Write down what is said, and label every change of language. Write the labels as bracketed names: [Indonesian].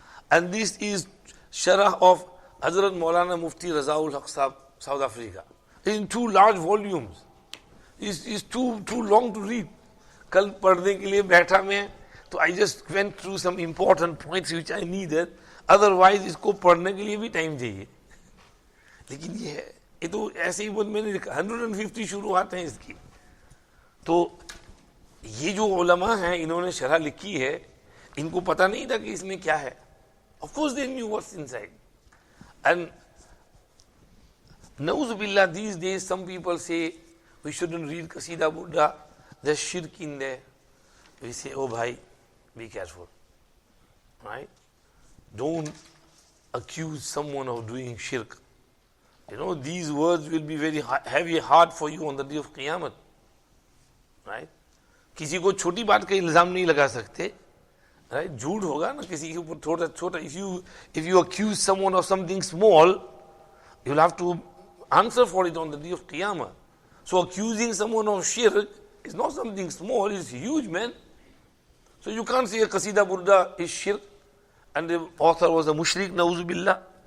[English] And this is Sharah of Hazrat Maulana Mufti Razaul Haq Sahab, South Africa. It's in 2 large volumes. It's too long to read. [Hindi] Kal padhne ke liye baitha mein, [English] so I just went through some important points which I needed. [Hindi] Otherwise, isko padhne ke liye bhi time chahiye. लेकिन ये तो ऐसे ही बोल, मैंने 150 शुरुआत हैं इसकी. तो ये जो उलमा हैं, इन्होंने शरह लिखी है, इनको पता नहीं था कि इसमें क्या है. [English] Of course they knew what's inside. And Nauzubillah, these days some people say we shouldn't read Qasidah Burdah, there's shirk in there. We say, oh bhai, be careful. Right? Don't accuse someone of doing shirk. You know, these words will be very heavy, hard for you on the day of Qiyamah. Right? [Hindi] किसी को छोटी बात का इल्जाम नहीं लगा सकते. [English] Right? [Hindi] झूठ होगा ना किसी के ऊपर थोड़ा छोटा. [English] If you accuse someone of something small, you'll have to answer for it on the day of Qiyamah. So accusing someone of shirk is not something small, it's huge, man. So you can't say a Qasidah Burdah is shirk and the author was a mushrik, na'uzubillah.